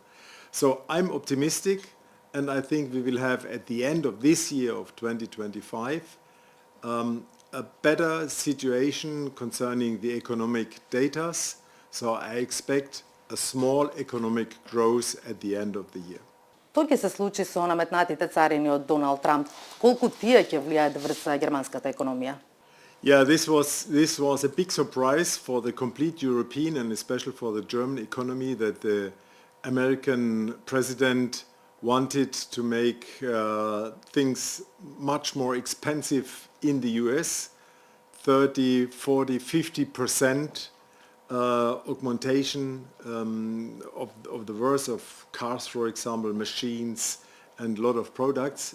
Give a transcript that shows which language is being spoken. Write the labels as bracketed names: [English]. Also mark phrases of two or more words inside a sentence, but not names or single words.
[English] So I'm optimistic, and I think we will have at the end of this year of 2025 a better situation concerning the economic data. So I expect a small economic growth at the end of the year. [Macedonian] Тоа ќе се случи со наметнатите царини од Доналд Трамп. Колку тие ќе влијаат врз германската економија? [English] Yeah, this was a big surprise for the complete European and especially for the German economy that the American president wanted to make things much more expensive in the US, 30, 40, 50% augmentation of the worth of cars, for example, machines and a lot of products.